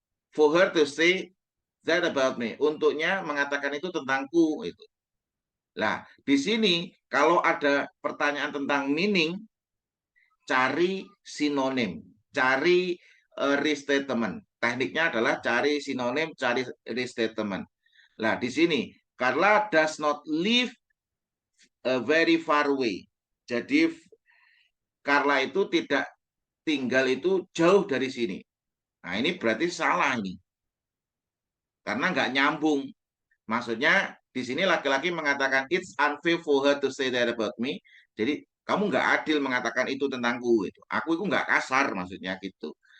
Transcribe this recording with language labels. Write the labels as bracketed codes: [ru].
[en] For her to say that about me. [id] Untuknya mengatakan itu tentangku itu. Nah, di sini kalau ada pertanyaan tentang meaning, cari sinonim, cari restatement. Tekniknya adalah cari sinonim, cari restatement. Nah, di sini [en] Carla does not live very far away. [id] Jadi Carla itu tidak tinggal itu jauh dari sini. Nah, ini berarti salah ini. Karena nggak nyambung. Maksudnya di sini laki-laki mengatakan [en] it's unfair for her to say that about me. [id] Jadi kamu nggak adil mengatakan itu tentangku. Itu. Aku itu nggak kasar maksudnya gitu.